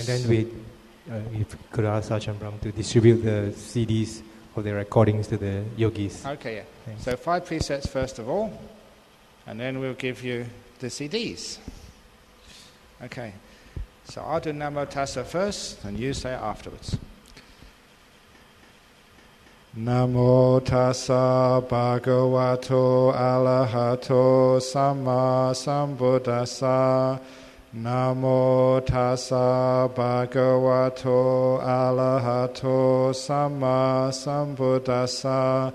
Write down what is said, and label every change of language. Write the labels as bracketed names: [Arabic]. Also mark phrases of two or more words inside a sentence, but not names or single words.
[English] And then we, if could ask Chandram to distribute the CDs of the recordings to the yogis. Okay, yeah. Thanks. So 5 precepts first of all, and then we'll give you the CDs. Okay, so I'll do [Pali] Namo Tassa [English] first, and you say it afterwards. [Pali] Namo tassa bhagavato arahato samma sambuddhassa. Namo tassa bhagavato arahato samma sambuddhassa.